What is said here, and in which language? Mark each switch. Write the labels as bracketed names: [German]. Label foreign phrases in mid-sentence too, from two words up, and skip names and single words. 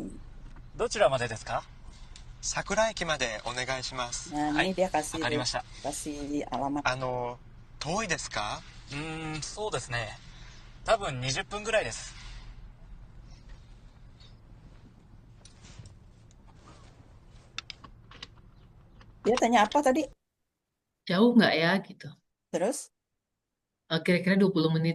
[Japanese] どちらまでですか？桜駅までお願いします。 [Indonesian] Nah, [Japanese] は [Indonesian] ini [Japanese] い、 [Indonesian] dia [Japanese] わ [Indonesian] kasih [Japanese] かりました。 [Indonesian] kasih alamat. [Japanese] 遠いですか？そうですね。多分20分ぐらいです。 [Indonesian] Dia tanya apa tadi? Jauh nggak ya gitu. Terus? Kira-kira 20 menit.